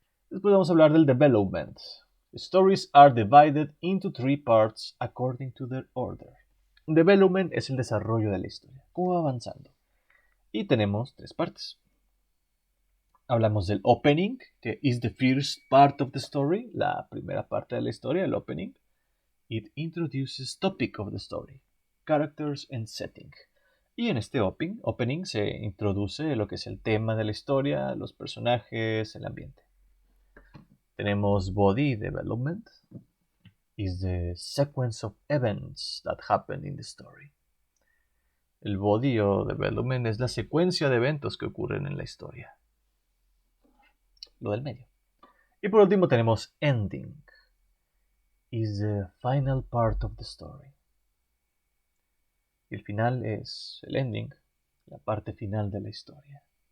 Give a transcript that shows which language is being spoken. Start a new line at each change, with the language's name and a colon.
Spanish: Después vamos a hablar del development.
English: The stories are divided into 3 parts according to their order.
Spanish: Development es el desarrollo de la historia, cómo va avanzando. Y tenemos 3 partes. Hablamos del opening, que
English: is the first part of the story,
Spanish: la primera parte de la historia, el opening.
English: It introduces topic of the story, characters and setting.
Spanish: Y en este opening se introduce lo que es el tema de la historia, los personajes, el ambiente. Tenemos
English: body development, is the sequence of events that happen in the story.
Spanish: El body o development es la secuencia de eventos que ocurren en la historia. Lo del medio. Y por último tenemos
English: ending, is the final part of the story.
Spanish: Y el final es el ending, la parte final de la historia.